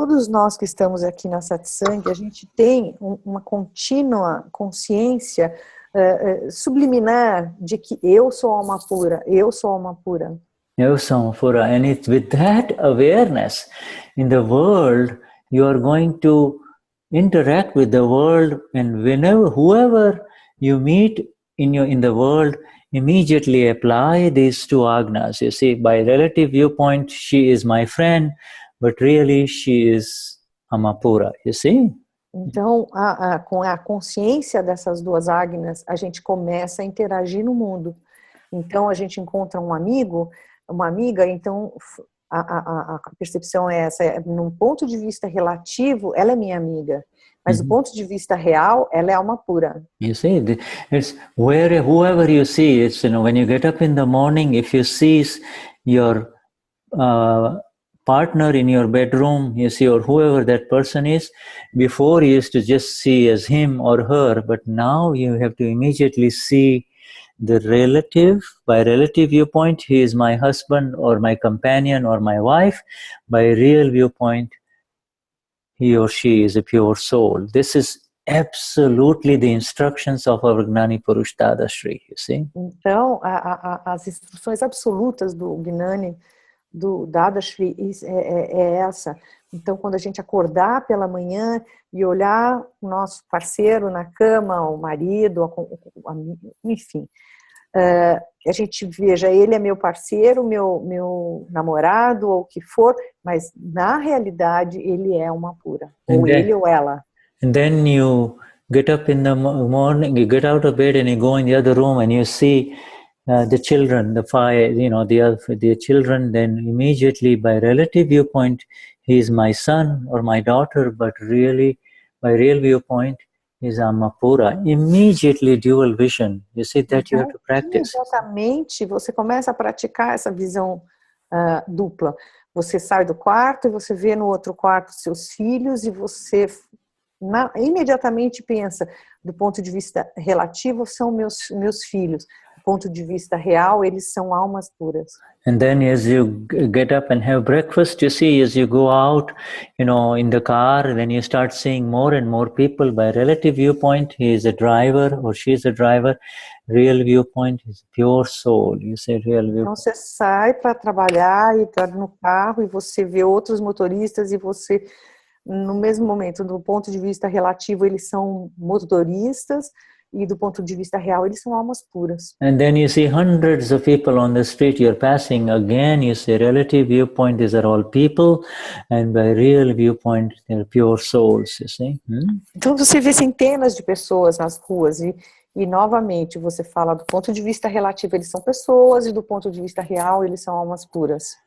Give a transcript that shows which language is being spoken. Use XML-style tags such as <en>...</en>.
<pt>Todos nós que estamos aqui na Satsang, a gente tem uma contínua consciência subliminar de que eu sou alma pura, eu sou alma pura.</pt> <en>And it's with that awareness in the world, you are going to interact with the world, and whoever you meet in the world, immediately apply these two Agnas. You see, by relative viewpoint, she is my friend, but really she is Amapura, you see?</en> <pt>Então, com a consciência dessas duas Agnas, a gente começa a interagir no mundo. Então, a gente encontra um amigo, uma amiga, então a percepção é essa, num ponto de vista relativo, ela é minha amiga, mas do ponto de vista real, ela é alma pura.</pt> <en>You see, it's whoever you see, it's, when you get up in the morning, if you see your partner in your bedroom, you see, or whoever that person is, before you used to just see as him or her, but now you have to immediately see the relative. By relative viewpoint, he is my husband or my companion or my wife. By real viewpoint, he or she is a pure soul. This is absolutely the instructions of our Gnani Purush Dadashri, you see.</en> <pt>Então, as instruções absolutas do Gnani, do Dadashri, é essa. Então, quando a gente acordar pela manhã e olhar o nosso parceiro na cama, o marido, enfim, a gente veja, ele é meu parceiro, meu namorado, ou o que for, mas na realidade ele é uma pura, ou ele ou ela.</pt> <en>And then you get up in the morning, you get out of bed and you go in the other room and you see the children, the children, then immediately by relative viewpoint, he is my son or my daughter, but really, by real viewpoint, is Amapura. Immediately dual vision. You see that you have to practice.</en> <pt>Imediatamente você começa a praticar essa visão dupla. Você sai do quarto e você vê no outro quarto seus filhos e você imediatamente pensa, do ponto de vista relativo, são meus filhos. Do ponto de vista real, eles são almas puras.</pt> <en>And then as you get up and have breakfast, you see, as you go out, in the car, then you start seeing more and more people. By relative viewpoint, he is a driver or she is a driver. Real viewpoint is pure soul. You say real viewpoint.</en> <pt>Então você sai para trabalhar e está no carro e você vê outros motoristas e você, no mesmo momento, do ponto de vista relativo, eles são motoristas, e do ponto de vista real, eles são almas puras.</pt> <en>And then you see hundreds of people on the street you're passing. Again, you say relative viewpoint, these are all people, and by real viewpoint, they're pure souls, you see.</en> <pt>Então você vê centenas de pessoas nas ruas e novamente você fala do ponto de vista relativo, eles são pessoas, e do ponto de vista real, eles são almas puras.</pt>